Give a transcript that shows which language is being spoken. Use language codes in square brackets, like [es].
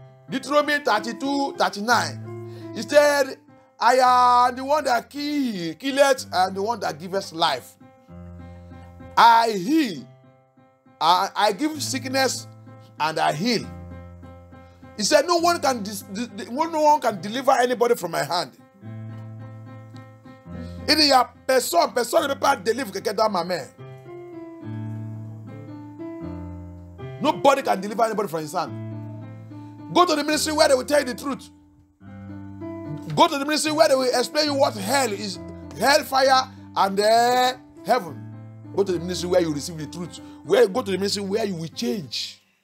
[en] Deuteronomy 32:39. He said, I am the one that killeth and the one that giveth life. I heal. I give sickness and I heal. He said, no one can deliver anybody from my hand. [fr] Il y a personne ne peut pas délivrer quelqu'un dans ma main. [en] Nobody can deliver anybody from his hand. Go to the ministry where they will tell you the truth. Go to the ministry where they will explain you what hell is, hellfire and heaven. Go to the ministry where you receive the truth. Go to the ministry where you will change.